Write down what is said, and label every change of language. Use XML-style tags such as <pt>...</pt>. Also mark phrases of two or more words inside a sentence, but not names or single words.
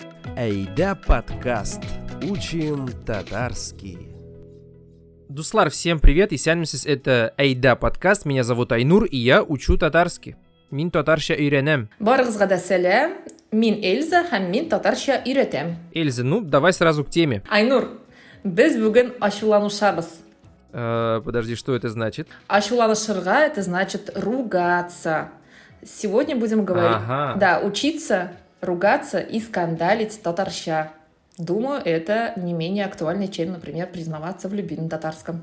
<ru>Айда подкаст. Учим татарский.</ru> <tt>Дуслар,</tt> <ru>всем привет, исәнмесез, это Айда подкаст, меня зовут Айнур, и я учу татарский.</ru> <tt>Мин татарча өйрәнәм. Барыгызга да сәлам, мин Эльза һәм мин татарча өйрәтәм.</tt> <ru>Эльза, ну давай сразу к теме.</ru> <tt>Айнур, без бүген ачуланышабыз.</tt> <ru>Подожди, что это значит? Ачуланышырга это значит ругаться. Сегодня будем говорить, учиться, ругаться и скандалить татарща. Думаю, это не менее актуально, чем, например, признаваться в любви на татарском.</ru>